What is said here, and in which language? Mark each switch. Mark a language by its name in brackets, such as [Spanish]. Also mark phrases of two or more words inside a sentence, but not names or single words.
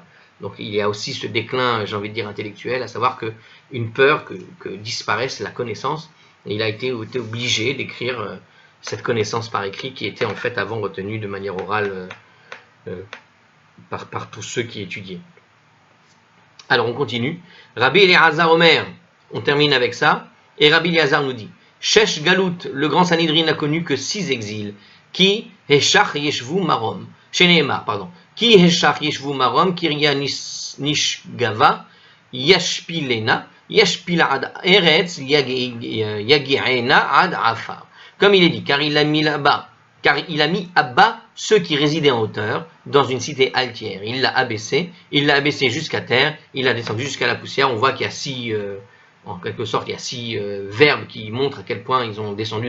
[French] Donc il y a aussi ce déclin, j'ai envie de dire, intellectuel, à savoir qu'une peur que disparaisse la connaissance, et il a été obligé d'écrire cette connaissance par écrit qui était en fait avant retenue de manière orale par tous ceux qui étudiaient. Alors on continue. [Hebrew] רבי אליעזר אומר, [French] on termine avec ça, et Rabbi Eliezer nous dit, [Hebrew] שש גלות, [French] le grand Sanhedrin n'a connu que 6 exils, [Hebrew] כי השח ישבי מרום, שנאמר, [French] pardon, [Hebrew] כי השח ישבי מרום, קריה נשגבה, ישפילנה, ישפילה עד ארץ, יגיענה עד עפר. [French] Comme il est dit, car il a mis à bas ceux qui résidaient en hauteur dans une cité altière. Il l'a abaissé jusqu'à terre, il l'a descendu jusqu'à la poussière. On voit qu'il y a 6, en quelque sorte, il y a 6 verbes qui montrent à quel point ils ont descendu.